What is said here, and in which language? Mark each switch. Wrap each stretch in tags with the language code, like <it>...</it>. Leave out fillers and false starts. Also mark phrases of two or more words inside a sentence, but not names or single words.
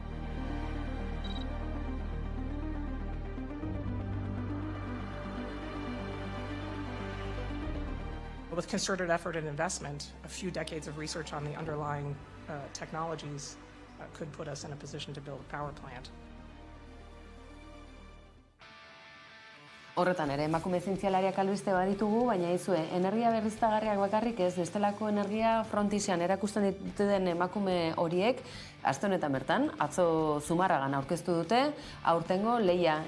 <en>With concerted effort and investment, a few decades of research on the underlying technologies could put us in a position to build a power plant.</en> <eu>Horretan ere, emakume zientzialariak albiste baditugu, baina izue, energia berriztagarriak bakarrik ez, bestelako energia frontisean erakusten dituen emakume horiek, aste honetan bertan, atzo Zumarragan aurkeztu dute, aurtengo lehia.</eu>